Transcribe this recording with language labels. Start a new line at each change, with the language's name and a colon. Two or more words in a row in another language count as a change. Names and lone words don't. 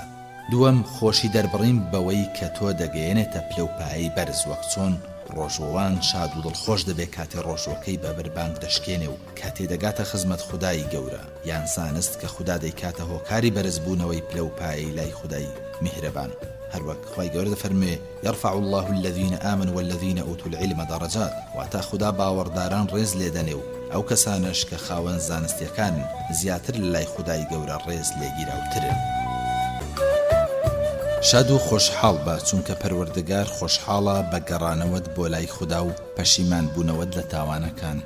Central Kurdish: دووەم خۆشی دەربڕین بەوەی کە تۆ دەگەیەنێتە پلەپایی بەرز، وەک چۆن ڕۆژۆوان شاد و دڵخۆش دەبێت کاتێ ڕۆژۆکەی بە بەربانگ دەشکێنێ و کاتێ دەگاتە خزمەت خودای گەورە، یان زانست کە خوددا دەیکاتە هۆکاری بەرزبوونەوەی پلەپایی لای خودای میهرەبان. هەروەک خوای گەورە دەفەرمێ:
Arabic: يرفع الله الذين آمنوا والذين أوتوا العلم درجات.
Central Kurdish: واتا خوددا باوەڕداران ڕێز لێدەنێ و ئەو کەسانش کە خاوەن زانستیەکان زیاتر لە لای خودای گەورە ڕێز لێگیراوترن. شاد و خۆشحاڵ بە، چونکە پەروەردگار خۆشحاڵە بە گەڕانەوەت بۆ لای خوددا و پەشیمان بوونەوەت لە تاوانەکان.